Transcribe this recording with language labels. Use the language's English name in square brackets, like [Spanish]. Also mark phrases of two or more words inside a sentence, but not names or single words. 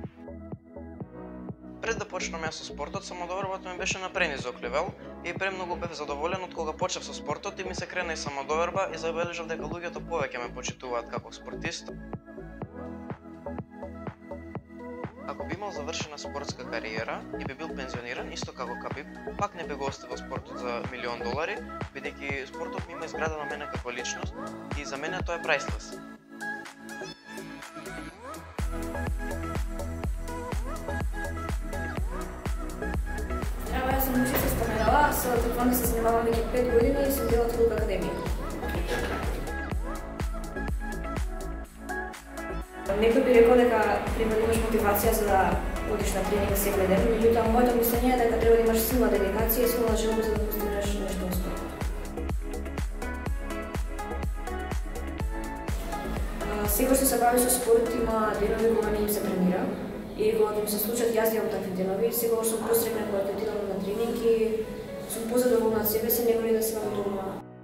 [Macedonian] Пред да почнам јас со спортот, самодовербата ми беше на пренизок левел и премногу бев задоволен од кога почнав со спортот и ми се крена и самодоверба и забележав дека луѓето повеќе ме почитуваат како спортист. Ако би имал завршена спортска кариера и би бил пензиониран, исто како Кабиб, пак не би го оставил спортот за $1.000.000, бидејќи спортот ми има изградено мене како личност и за мене тоа е priceless. [Serbian] Evo, ja sam učica spomenula, sa taekwondo se zanimala nekih 5 godina i sam bila u Hulk akademiji. [Macedonian] Некој би рекол дека треба да имаш мотивација за да одиш на тренинг секој ден, меѓутоа моето мислење е дека треба да имаш силна дедикација и силна желба за да постигнеш нешто успешно. Секој што се бави со спорт има денови кога не им се тренира и кога им се случат, јас имам такви денови, секогаш сум посрекна кога ќе отидам на тренинг и сум позадоволна од себе си, него ли да се намотувам.